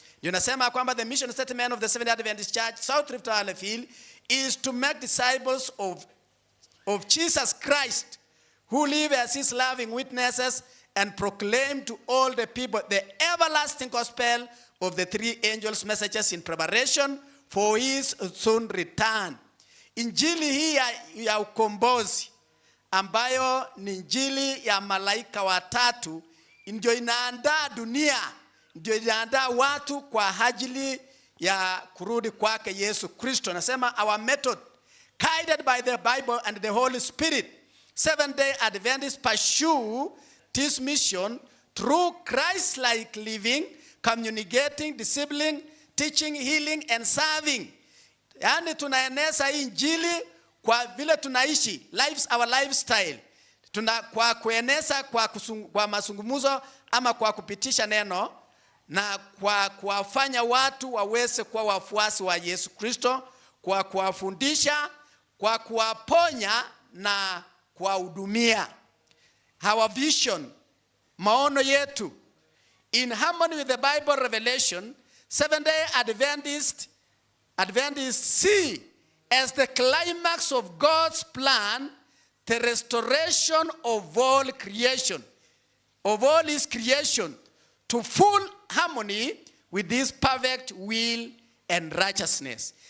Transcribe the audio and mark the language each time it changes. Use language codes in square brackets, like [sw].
[sw] Yunasema kwamba [en] the mission statement of the Seventh-day Adventist Church South Rift Valley Field is to make disciples of Jesus Christ, who live as his loving witnesses and proclaim to all the people the everlasting gospel of the three angels' messages in preparation for his soon return. [sw] Injili hii ya ukombozi ambayo ni injili ya malaika watatu ndio inaandaa dunia, ndio inaandaa watu kwa ajili ya kurudi kwake Yesu Kristo. Nasema [en] our method, guided by the Bible and the Holy Spirit, Seventh-day Adventists pursue this mission through Christ-like living, communicating, discipline, teaching, healing and serving. [sw] Yani tunaeneza injili kwa vile tunaishi, [en] our lifestyle. [sw] Kwa kueneza kwa mazungumzo ama kwa kupitisha neno, na kwa kuwafanya watu waweze kuwa wafuasi wa Yesu Kristo, kwa kuwafundisha, kwa kuwaponya na kuwahudumia. [en] Our vision, [sw] maono yetu, [en] in harmony with the Bible revelation, Seventh-day Adventists see as the climax of God's plan the restoration of all creation, of all his creation, to full harmony with his perfect will and righteousness.